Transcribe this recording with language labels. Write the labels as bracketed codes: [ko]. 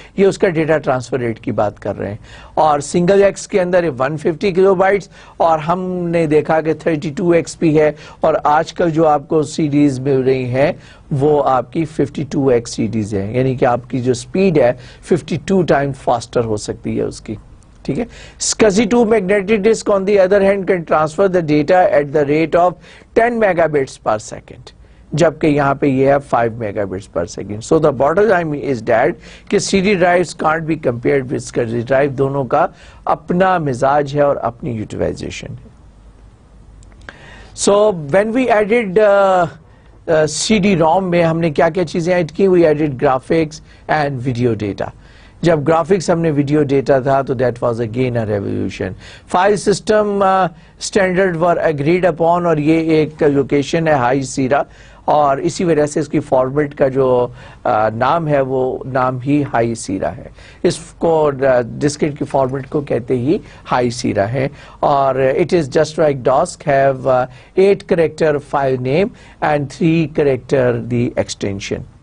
[ur] یہ اس کا data transfer rate کی بات کر رہے ہیں, اور سنگل ایکس کے اندر 150 کلو بائٹس, اور ہم نے دیکھا کہ 32x بھی ہے, اور آج کل جو آپ کو سی ڈیز مل رہی ہیں وہ آپ کی 52x سی ڈیز ہیں, یعنی کہ آپ کی جو سپیڈ ہے 52 ٹائم فاسٹر ہو سکتی ہے اس کی. ٹھیک ہے. [en] SCSI 2 magnetic disk on the other hand can transfer the data at the rate of 10 megabits per second, [ur] جبکہ یہاں پہ یہ ہے [en] 5 megabits per second. So the bottom line is that کہ CD drives can't be compared with SCSI drive. [ur] دونوں کا اپنا مزاج ہے اور اپنی utilization ہے. [en] So when we added CD-ROM [ur] میں ہم نے کیا کیا چیزیں ایڈ کی؟ [en] We added graphics and video data. [ur] جب گرافکس ہم نے ویڈیو ڈیٹا تھا تو [en] That was again a revolution. File system standard were agreed upon, [ur] اور یہ ایک لوکیشن ہے ہائی سیرا, اور اسی وجہ سے اس کی فارمیٹ کا جو نام ہے وہ نام ہی ہائی سیرا ہے. اس کو ڈسکٹ کی فارمیٹ کو کہتے ہی ہائی سیرا ہے, اور [en] It is just like DOS have 8 character file name and 3 character the extension.